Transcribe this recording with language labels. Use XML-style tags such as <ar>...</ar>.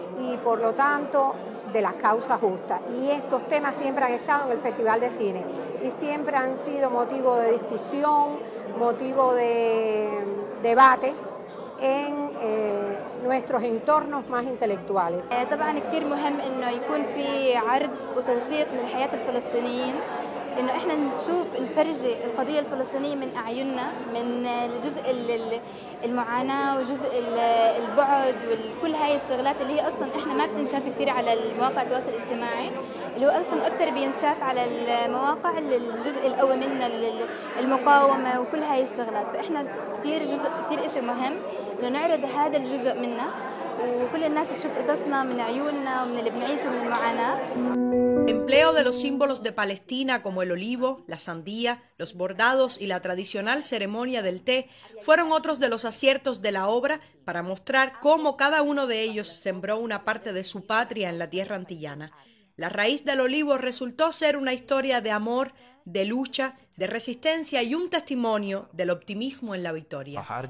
<es>Y por lo tanto, de las causas justas. Y estos temas siempre han estado en el Festival de Cine y siempre han sido motivo de discusión, motivo de debate en nuestros entornos más intelectuales.</es> <ar>طبعا كثير مهم انه يكون في عرض وتوثيق لحياه الفلسطينيين انه احنا نشوف نفرجي القضيه الفلسطينيه من اعيننا من الجزء المعاناه وجزء البعد وكل هاي الشغلات اللي هي اصلا احنا ما بتنشاف كثير على المواقع التواصل الاجتماعي اللي هو اصلا اكثر بينشاف على المواقع الجزء القوي منا المقاومه وكل هاي الشغلات فاحنا كثير جزء كثير شيء مهم انه نعرض هذا الجزء منا وكل الناس تشوف قصصنا من عيوننا ومن اللي بنعيشه من المعاناه.</ar> <es>Empleo de los símbolos de Palestina como el olivo, la sandía, los bordados y la tradicional ceremonia del té fueron otros de los aciertos de la obra para mostrar cómo cada uno de ellos sembró una parte de su patria en la tierra antillana. La raíz del olivo resultó ser una historia de amor, de lucha, de resistencia y un testimonio del optimismo en la victoria.</es>